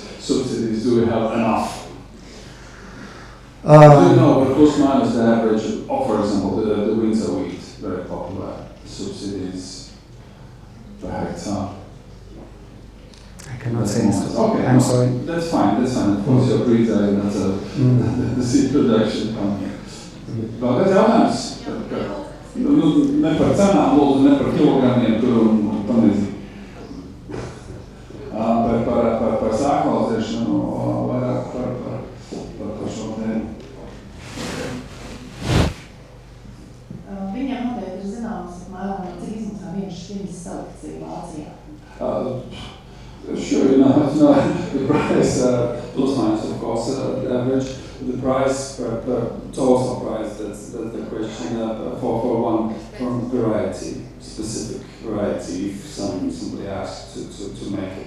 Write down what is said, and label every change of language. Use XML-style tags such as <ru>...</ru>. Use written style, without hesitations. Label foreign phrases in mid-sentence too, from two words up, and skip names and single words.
<en>Subsidies, do we have enough? Do you know what plus minus the average of, for example, the winter wheat, very popular, subsidies per hectare? I cannot say. Okay, I'm sorry. That's fine. Of course, you're breeder, not the seed production company.</en> <lv>Vēl kāds jautājums? Ne par cenām, lūdzu, ne par kilogramiem tur un tam līdzīgi. Par sēklaudzēšanu, vairāk par šo tēmu. Viņam noteikti ir zināms, apmēram, cik izmaksā viena šķirnes selekcija Vācijā.</lv> <en>Sure, the price, plus minus, of course, the average, the price, total price, that's the question for one variety, specific variety, if somebody asks to make it.</en>